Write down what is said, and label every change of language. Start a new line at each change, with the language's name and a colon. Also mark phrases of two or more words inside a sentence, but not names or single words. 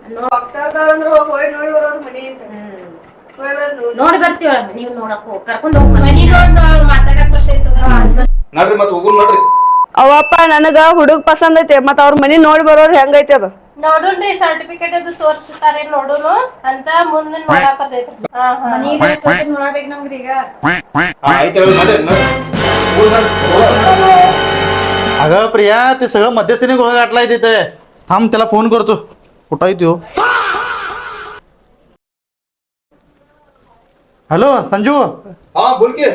Kannada: ನೋಡಿ ಬರ್ತೀವಳ ನೀವು ನೋಡಕ್ ಕರ್ಕೊಂಡ್ ಹೋಗ್ ಮನಿ ನೋಡ್ ಮಾತಾಡಕ್ ಬರ್ತೈತಿ ತಗೋರಿ ನಡ್ರಿ ಮತ್ ಹೋಗುನ್ ನಡ್ರಿ ಅವಪ್ಪ ನನಗ ಹುಡುಗ ಪಸಂದ್ ಐತೆ ಮತ್ತ ಅವ್ರ ಮನಿ ನೋಡಿ ಬರೋರು ಹೆಂಗೈತಿ ಅದು ನೋಡುನ್ರಿ ಸರ್ಟಿಫಿಕೇಟ್ ಅದು ತೋರ್ಸ್ತಾರೆ ನೋಡುನು ಅಂತ ಮುಂದೆ ನೋಡಾಕ್ ಬರ್ತೈತಿ ನೋಡ್ಬೇಕು ನಮ್ಗೆ ಈಗ
Marathi: अगं प्रिया ते सगळं मध्यस्थीने गोळा गाठलाय तिथे थांब त्याला फोन करतो कुठं आहे तो हॅलो संजू हा बोल की